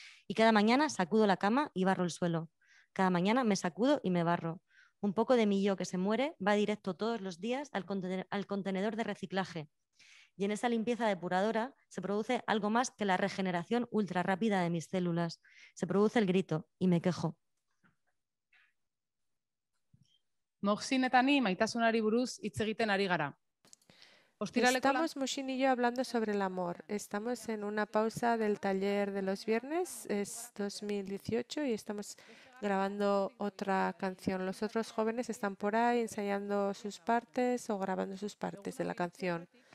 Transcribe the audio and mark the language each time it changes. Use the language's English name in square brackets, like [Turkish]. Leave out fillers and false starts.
[Spanish] Y cada mañana sacudo la cama y barro el suelo. Cada mañana me sacudo y me barro. Un poco de mi yo que se muere va directo todos los días al contenedor de reciclaje. Y en esa limpieza depuradora se produce algo más que la regeneración ultra rápida de mis células. Se produce el grito y me quejo. [Basque] Moxin eta ni maitasunari buruz hitz egiten ari gara. [Spanish] Estamos, Moxin y yo, hablando sobre el amor. Estamos en una pausa del taller de los viernes, es 2018 y estamos grabando otra canción. Los otros jóvenes están por ahí ensayando sus partes o grabando sus partes de la canción.